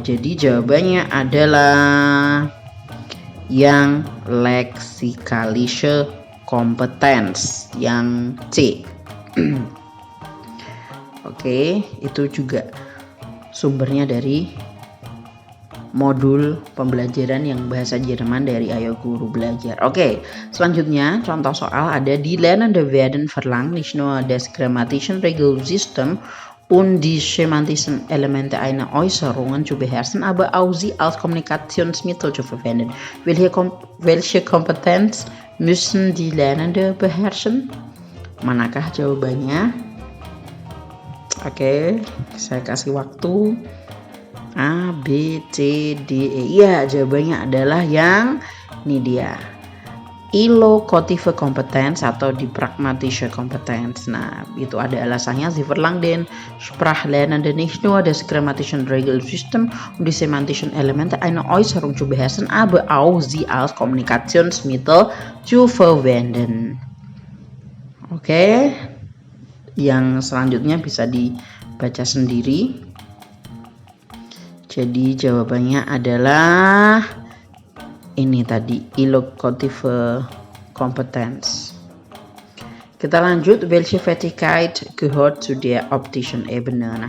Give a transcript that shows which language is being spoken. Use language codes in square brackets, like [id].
[id] Jadi jawabannya adalah yang leksikalische Kompetenz, yang C. Oke, itu juga sumbernya dari modul pembelajaran yang bahasa Jerman dari Ayo Guru Belajar. Oke, selanjutnya contoh soal ada [de] die Lernende werden verlangt nicht nur das grammatische Regelsystem und die semantischen Elemente einer Äußerungen zu beherrschen, aber auch sie als Kommunikationsmittel zu verwenden. Welche Kompetenz müssen die Lernende beherrschen? [id] Manakah jawabannya? Oke, saya kasih waktu. A, B, C, D, E. Ya, jawabannya adalah yang ini dia. [de] Illocative Kompetenz atau die pragmatische Kompetenz. [id] Nah, itu ada alasannya. [de] Sie verlangt den Sprachlernende nicht nur das grammatische Regelsystem und die semantischen Elemente einer Äußerung zu beherrschen, aber auch sie als Kommunikationsmittel zu verwenden. [id] Oke. Yang selanjutnya bisa dibaca sendiri. Jadi jawabannya adalah ini tadi, illocative Kompetenz. Kita lanjut, [de] welche Fertigkeit gehört zu der optischen Ebene.